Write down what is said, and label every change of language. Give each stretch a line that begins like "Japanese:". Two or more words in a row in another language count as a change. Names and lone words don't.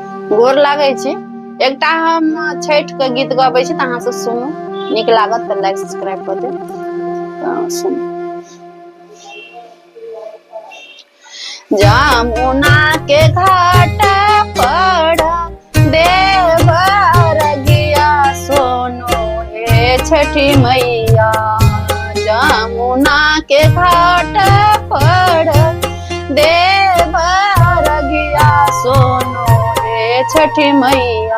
Maithili: गोर लागै छी। एकटा हम छठ के गीत गबै छी, अहाँ सब सुनू, नीक लागत तऽ
English: like subscribe
Maithili: कऽ देब। सुनू। जमुना के घाट पर देवर गिया सोनो हे छठी मैया। जमुना के घाट पर देवर गिया सोनो हे छठी मैया।